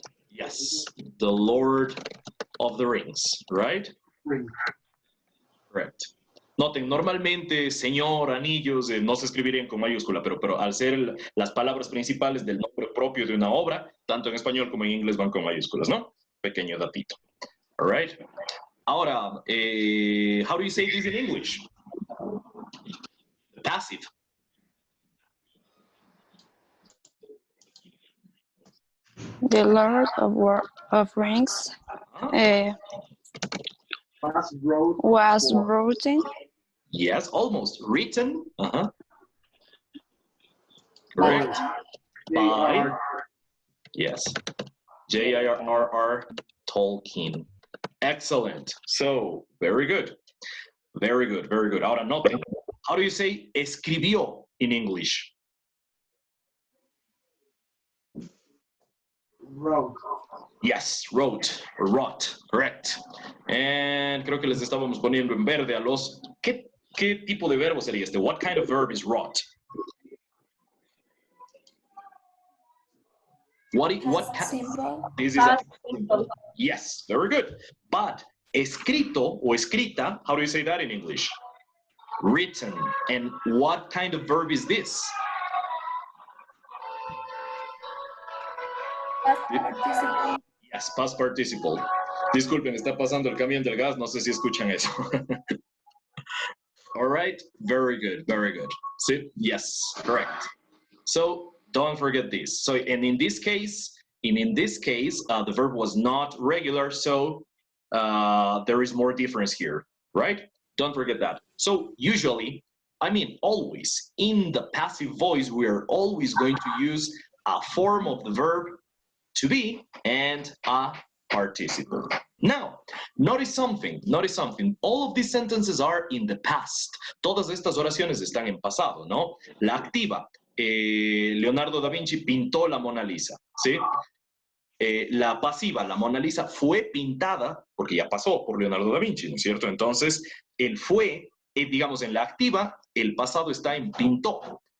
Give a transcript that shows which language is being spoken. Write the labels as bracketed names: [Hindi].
[English] Yes, the Lord of the Rings, right? Ring. Correct. [Spanish] Noten, normalmente señor, anillos, no se escribirían con mayúscula, pero al ser las palabras principales del nombre propio de una obra, tanto en español como en inglés van con mayúsculas, ¿no? Pequeño datito. [English] All right. Ahora, how do you say this in English? Passive. the Lord of Rings was written. Yes, almost. Written. Correct. By. Yes. J.R.R. Tolkien. Excellent. So, very good. Very good, very good. [Spanish] Ahora noten. [English] How do you say escribió in English? Road. Yes, wrote, or wrought, correct. [Spanish] And creo que les estábamos poniendo en verde a los... ¿Qué tipo de verbo sería este? [English] What kind of verb is wrought? Simple. This is a simple. Yes, very good. [Spanish] But escrito o escrita, [English] how do you say that in English? Written. And what kind of verb is this? Past participle. Yes, past participle. [Spanish] Disculpen, está pasando el camión del gas, no sé si escuchan eso. [English] All right, very good, very good. See? Yes, correct. So don't forget this. So, and in this case, the verb was not regular, so there is more difference here, right? Don't forget that. So usually, I mean always, in the passive voice, we are always going to use a form of the verb to be and a participle. Now, notice something. All of these sentences are in the past. [Spanish] Todas estas oraciones están en pasado, ¿no? La activa, Leonardo da Vinci pintó la Mona Lisa, ¿sí? La pasiva, la Mona Lisa fue pintada, porque ya pasó por Leonardo da Vinci, ¿no es cierto? Entonces, el fue, digamos, en la activa, el pasado está en pintó.